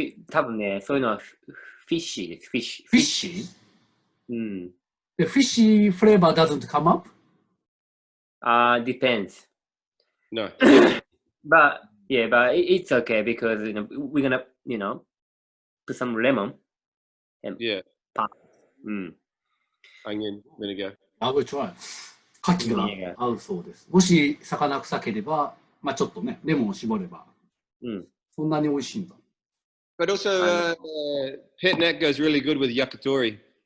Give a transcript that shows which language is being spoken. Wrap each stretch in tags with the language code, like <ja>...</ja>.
<ja>多分ね、そういうのはフィッシーです。フィッシー。フィッシー</ja> <en>The fishy flavor doesn't come up? Depends. No. but it's okay because we're gonna put some lemon and pop. Onion, vinegar. I will try.</en> <ja>牡蠣が合うそうです。もし魚臭ければ、まあちょっとね、レモンを絞れば、そんなに美味しいんだ。</ja> <en>But also, pet net goes really good with yakitori.</en>